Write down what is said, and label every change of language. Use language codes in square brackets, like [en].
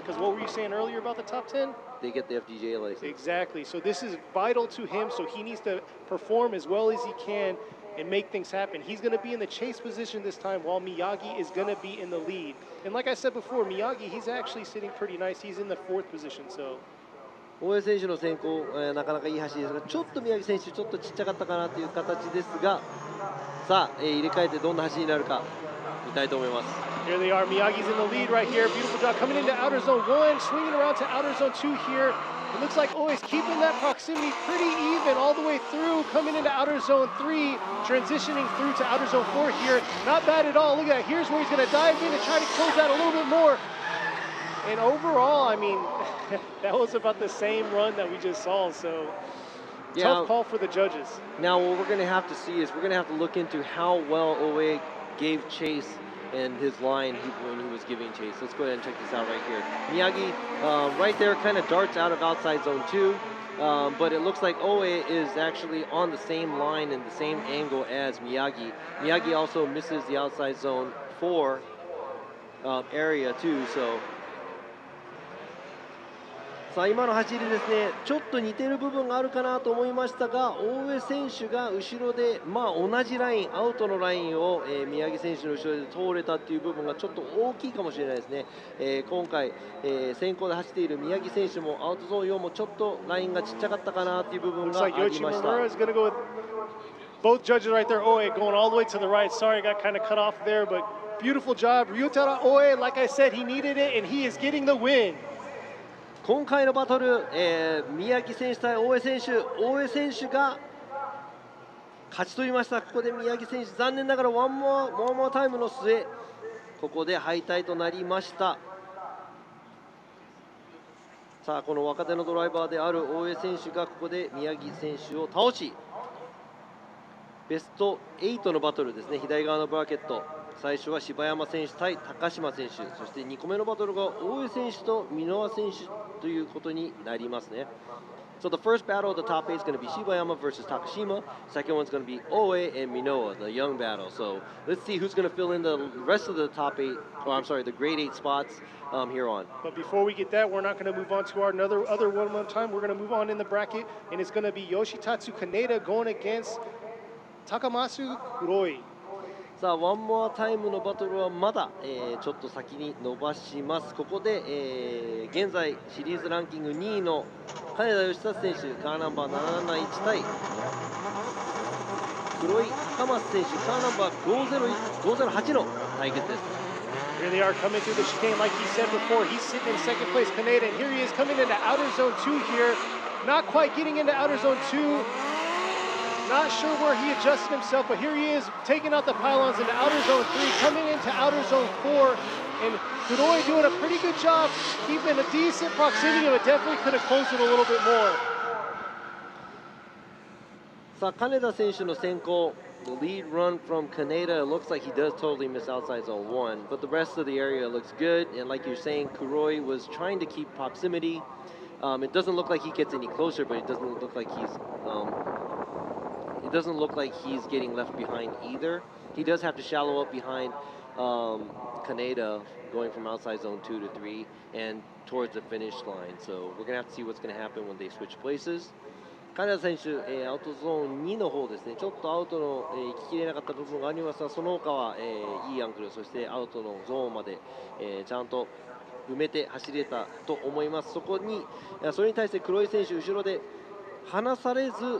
[en] Because what were you saying earlier about the top 10? They get the FDJ license. Exactly. So this is vital to him. So he needs to perform as well as he can and make things happen. He's going to be in the chase position this time, while Miyagi is going to be in the lead. And like I said before, Miyagi, he's actually sitting pretty nice. He's in the 4th position. So. [ja] 大江選手の先行、なかなかいい走りですが、ちょっと宮城選手ちょっとちっちゃかったかなという形ですが、さあ、入れ替えてどんな走りになるか見たいと思います。 [en] Here they are. Miyagi's in the lead right here. Beautiful job coming into outer zone 1, swinging around to outer zone 2 here. It looks like Oe's keeping that proximity pretty even all the way through, coming into outer zone 3, transitioning through to outer zone 4 here. Not bad at all. Look at that. Here's where he's going to dive in and try to close out a little bit more. And overall, I mean, that was about the same run that we just saw. So, yeah, tough call for the judges. Now, what we're going to have to see is we're going to have to look into how well Oe gave chase and his line when he was giving chase. Let's go ahead and check this out right here. Miyagi, right there, kind of darts out of outside zone 2. But it looks like Oe is actually on the same line and the same angle as Miyagi. Miyagi also misses the outside zone 4 area too. So. [ja] さあ今の走りですね、ちょっと似てる部分があるかなと思いましたが、大江選手が後ろで、同じライン、アウトのラインを、宮城選手の後ろで通れたっていう部分がちょっと大きいかもしれないですね。今回、先行で走っている宮城選手もアウトゾーン4もちょっとラインがちっちゃかったかなっていう部分がありました。 [en] Both judges right there, Oe going all the way to the right. Sorry, I got kind of cut off there, but beautiful job. Ryutaro Oe, like I said, he needed it, and he is getting the win. [ja] 今回のバトル、宮城選手対大江選手、大江選手が勝ち取りました。ここで宮城選手、残念ながらワンモアタイムの末、ここで敗退となりました。さあ、この若手のドライバーである大江選手がここで宮城選手を倒し、ベスト8のバトルですね。左側のブラケット、最初は柴山選手対高島選手、そして2個目のバトルが大江選手と箕輪選手ということになりますね。 [en] So the first battle of the top 8 is going to be Shibayama versus Takashima. Second one's going to be Oe and Minoa, the young battle. So let's see who's going to fill in the rest of the top 8, or I'm sorry, the grade 8 spots here on. But before we get that, we're not going to move on to our other one more time. We're going to move on in the bracket, and it's going to be Yoshitatsu Kaneda going against Takamasu Kuroi. [ja] さあ、ワンモアタイムのバトルはまだ、ちょっと先に伸ばします。ここで、現在シリーズランキング2位の金田義達選手、カーナンバー771対黒井高松選手、カーナンバー508の対決です。 [en] Here they are coming through the chicane, like he said before. He's sitting in second place, Kaneda, and here he is coming into outer zone 2 here. Not quite getting into outer zone 2. Not sure where he adjusted himself, but here he is taking out the pylons into outer zone 3, coming into outer zone 4, and Kuroi doing a pretty good job keeping a decent proximity, but definitely could have closed it a little bit more. [ja] さあ、金田選手の先行。 [en] The lead run from Kaneda, it looks like he does totally miss outside zone 1, but the rest of the area looks good. And like you're saying, Kuroi was trying to keep proximity. It doesn't look like he gets any closer, but it doesn't look like he's getting left behind either. He does have to shallow up behind Kaneda, going from outside zone 2 to 3 and towards the finish line. So we're going to have to see what's going to happen when they switch places. [ja] 金田選手、アウトゾーン2の方ですね、ちょっとアウトの、行ききれなかった部分がありますが、その他は、いいアングル、そしてアウトのゾーンまで、ちゃんと埋めて走れたと思います。それに対して黒井選手、後ろで離されず、